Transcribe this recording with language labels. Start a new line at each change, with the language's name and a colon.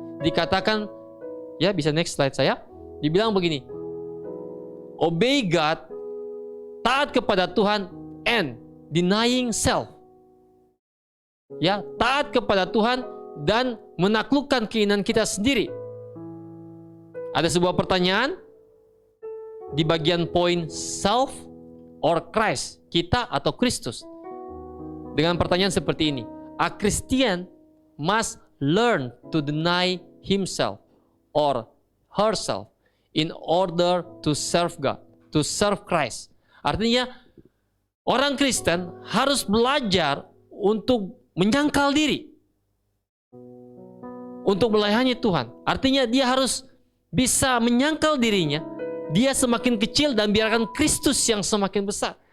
Indonesian: Dikatakan, ya bisa next slide saya, dibilang begini,
English: obey God,
Indonesian: taat kepada Tuhan,
English: and denying self.
Indonesian: Ya, taat kepada Tuhan dan menaklukkan keinginan kita sendiri. Ada sebuah pertanyaan di bagian poin
English: self or Christ,
Indonesian: kita atau Kristus. Dengan pertanyaan seperti ini,
English: a Christian must learn to deny himself or herself in order to serve God, to serve Christ.
Indonesian: Artinya, orang Kristen harus belajar untuk menyangkal diri, untuk melayani Tuhan. Artinya dia harus bisa menyangkal dirinya, dia semakin kecil dan biarkan Kristus yang semakin besar.